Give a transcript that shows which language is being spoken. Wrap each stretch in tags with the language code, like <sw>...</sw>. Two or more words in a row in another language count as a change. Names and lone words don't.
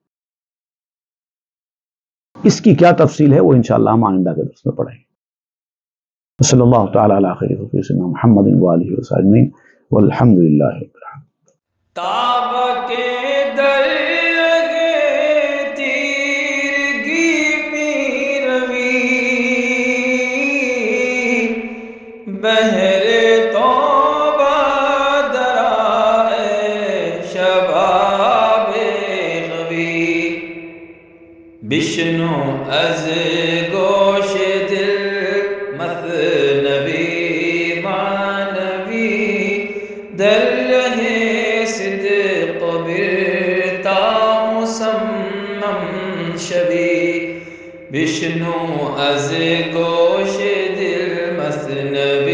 <ur>اس کی کیا تفصیل ہے وہ انشاءاللہ ہم آئندہ کے درس میں پڑھیں گے۔</ur> <ar>صلی اللہ تعالی علی خیر خلقہ سیدنا محمد وآلہ وصحبہ اجمعین والحمد للہ رب العالمین۔</ar> <fa>تاب کے در لگے تیرگی می روی، بہر توبہ درائے شباب غوی، بشنو از گوش دل مثنوی معنوی، در رہے صدق برتا مسمم شوی، بشنو از گوش دل مثنوی</fa>